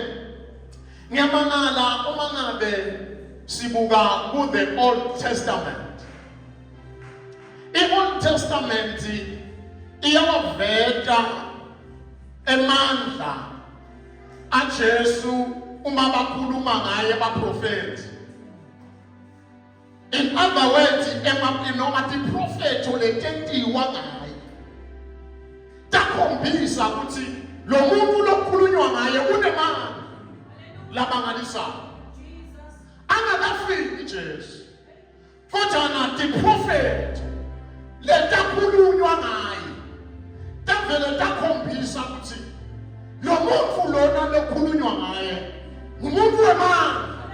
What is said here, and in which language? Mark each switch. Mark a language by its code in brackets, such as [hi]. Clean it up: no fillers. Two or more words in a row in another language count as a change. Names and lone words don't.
[ss] ngiyamangala uma ngabe sibuka ku [en] the Old Testament [ss] i- [en] Old Testament [ss] iyawaveta emandla aJesu uma bakhuluma ngaye baprofeti [en] in other words [ss] noma tiprofethi letentiwa ngaye takhombisa ukuthi lo muntu lokukhulunywa ngaye unemandla labangalisa angakafiki Jesu kodwa na tiprofethi letakhulunywa ngaye tavele takhombisa ukuthi lo muntu lona lokukhulunywa ngaye ngumuntu wemandla.